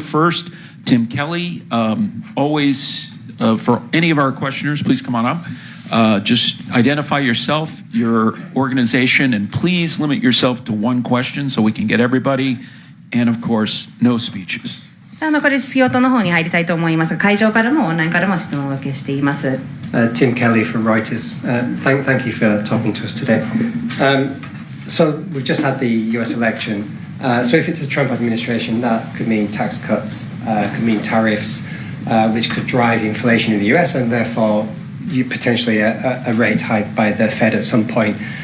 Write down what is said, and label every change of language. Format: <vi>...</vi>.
<en>First, Tim Kelly. Always, for any of our questioners, please come on up. Just identify yourself, your organization, and please limit yourself to one question so we can get everybody. And of course, no speeches.</en> <ja>これ質疑応答の方に入りたいと思いますが、会場からもオンラインからも質問を受けしています。</ja> <en>Tim Kelly from Reuters. Thank you for talking to us today. So we've just had the US election. So if it's a Trump administration, that could mean tax cuts, could mean tariffs, which could drive inflation in the US and therefore potentially a rate hike by the Fed at some point.</en>